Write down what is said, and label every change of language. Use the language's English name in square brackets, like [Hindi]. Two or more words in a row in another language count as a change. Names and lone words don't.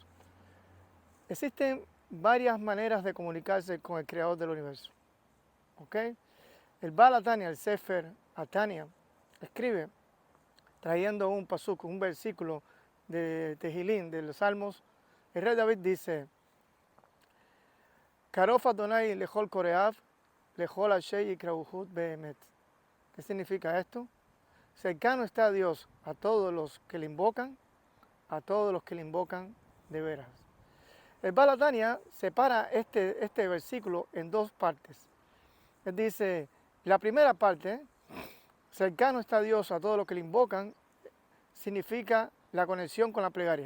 [Spanish] Existen varias maneras de comunicarse con el Creador del universo. ¿Ok? El Baal Atania, el Sefer Atania, escribe, trayendo un pasuk, un versículo de Tehilín, de los Salmos. El rey David dice: [Hebrew] קרוב אדוני לכל קוראיו, לכל אשר יקראוהו באמת. [Spanish] ¿Qué significa esto? Cercano está Dios a todos los que le invocan, a todos los que le invocan de veras. El Baal Atania separa este versículo en dos partes. Él dice, la primera parte, cercano está Dios a todos los que le invocan, significa la conexión con la plegaria.